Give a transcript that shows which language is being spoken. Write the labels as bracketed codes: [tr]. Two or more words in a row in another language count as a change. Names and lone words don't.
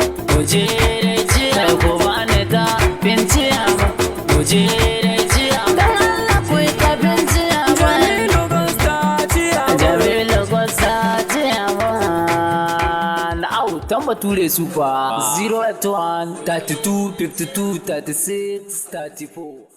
[ha] Mu je da jiya. Kai ku bani ta bin jiya. Mu je da jiya. Dan Allah ku yi ta bin jiya. Jamilu Gwasta jiya. Jamilu Gwasta jiya. Au, tan Bature Super. Zero eight one, thirty-two, fifty-two, thirty-six, thirty-four.